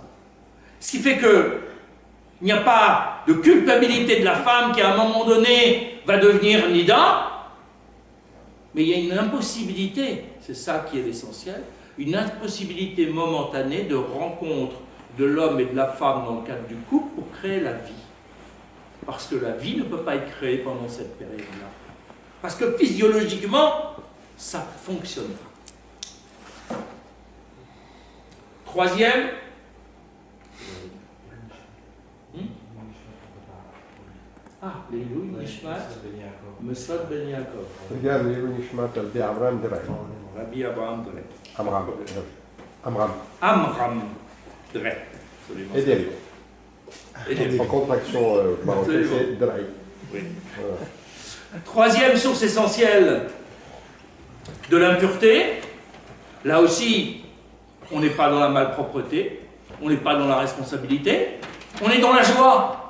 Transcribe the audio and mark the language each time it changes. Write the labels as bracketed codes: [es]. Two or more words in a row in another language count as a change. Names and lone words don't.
[fr] Ce qui fait qu'il n'y a pas de culpabilité de la femme qui à un moment donné va devenir nida, mais il y a une impossibilité, c'est ça qui est l'essentiel, une impossibilité momentanée de rencontre de l'homme et de la femme dans le cadre du couple pour créer la vie. Parce que la vie ne peut pas être créée pendant cette période-là. Parce que physiologiquement, ça ne fonctionne pas. Troisième, [he] לעילוי נשמת מסעוד בן יעקב. וגם לעילוי נשמת רבי אברהם דרעי. רבי אברהם דרעי. עמרם דרעי. [fr] Aidez-le. En contraction marocaine, c'est Drai. Oui. Voilà. Troisième source essentielle de l'impureté, là aussi, on n'est pas dans la malpropreté, on n'est pas dans la responsabilité, on est dans la joie.